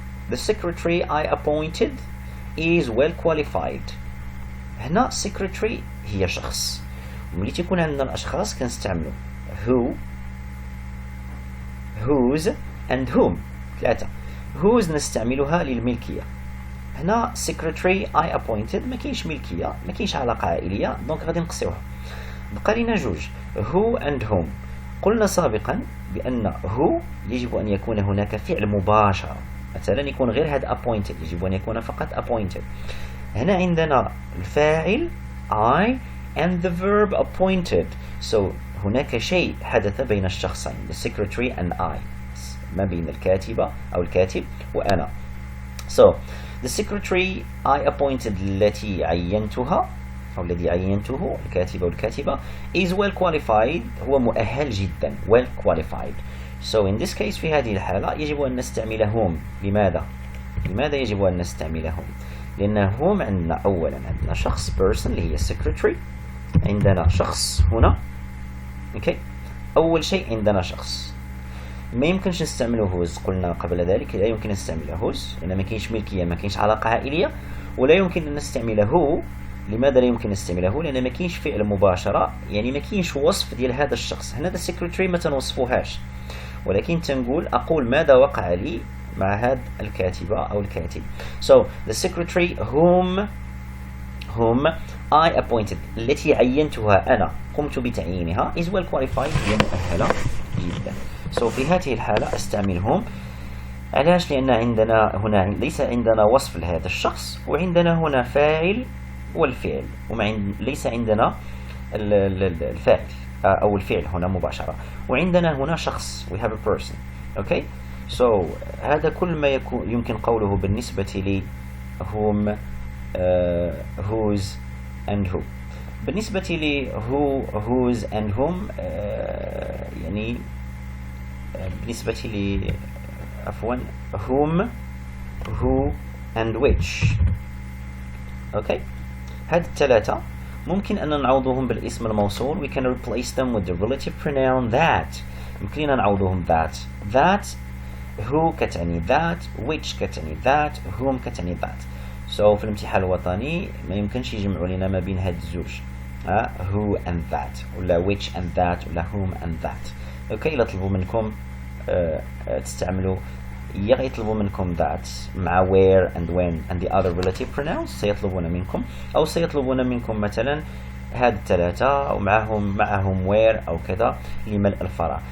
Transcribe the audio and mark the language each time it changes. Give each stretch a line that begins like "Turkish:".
English: The secretary I appointed is well qualified.
Arabic: هنا secretary هي شخص، ملي تيكون عندنا الأشخاص كنستعملو
English: who، whose and whom،
Arabic: ثلاثة. whose نستعملها للملكية. هنا
English: secretary I appointed
Arabic: ما كاينش ملكية، ما كاينش علاقة عائلية، دونك غادي نقصيوها. بقى لنا جوج
English: who and whom.
Arabic: قلنا سابقا بأن who يجب أن يكون هناك فعل مباشر، مثلا يكون غير هذا appointed، يجب أن يكون فقط appointed. هنا عندنا الفاعل
English: I and the verb appointed.
Arabic: So هناك شيء حدث بين الشخصين
English: the secretary and I،
Arabic: ما بين الكاتبة أو الكاتب وأنا.
English: So the secretary I appointed
Arabic: التي عينتها أو الذي عينته الكاتبة والكاتبة
English: is well qualified،
Arabic: هو مؤهل جدا
English: well qualified. So in this case
Arabic: في هذه الحالة يجب أن نستعملهم. لماذا يجب أن نستعملهم؟ لأن هم عندنا أولا عندنا شخص person اللي هي secretary، عندنا شخص هنا اوكي. أول شيء عندنا شخص، ما يمكنش نستعمله هوز، قلنا قبل ذلك لا يمكن نستعمله هوز لأن ما كاينش ملكية، ما كاينش علاقة عائلية، ولا يمكن أن نستعمله. لماذا لا يمكن نستعمله؟ لأن ما كاينش فعل مباشرة، يعني ما كاينش وصف ديال هذا الشخص. هنا
English: the secretary
Arabic: ما تنوصفوهاش، ولكن تنقول أقول ماذا وقع لي مع هذا الكاتبة أو الكاتب.
English: So the secretary whom I appointed
Arabic: التي عينتها أنا، قمت بتعيينها
English: is well qualified،
Arabic: هي مؤهلة جدا. So في هذه الحالة استعملهم. علاش؟ لأن عندنا هنا ليس عندنا وصف لهذا الشخص، وعندنا هنا فاعل والفعل، ليس عندنا الفاعل أو الفعل هنا مباشرة، وعندنا هنا شخص
English: we have a person. okay.
Arabic: So هذا كل ما يمكن قوله بالنسبة لي
English: whom whose and who.
Arabic: بالنسبة لي
English: who whose and whom
Arabic: يعني بالنسبة لي عفوا
English: whom who and which.
Arabic: okay. هذه الثلاثة ممكن أن نعوضهم بالاسم الموصول.
English: we can replace them with the relative pronoun that.
Arabic: يمكن لنا نعوضهم
English: that who
Arabic: كتعني that، which كتعني that، whom كتعني that. so في الامتحان الوطني ما يمكنش يجمعوا لنا ما بين هاد الزوج
English: who and that
Arabic: ولا
English: which and that
Arabic: ولا
English: whom and that.
Arabic: اوكي. إلا طلبوا منكم تستعملوا يا يطلبوا منكم that مع
English: where and when and the other relative pronouns
Arabic: سيطلبون منكم، أو سيطلبون منكم مثلا هاد الثلاثة أو معهم where أو كذا لملء الفراغ.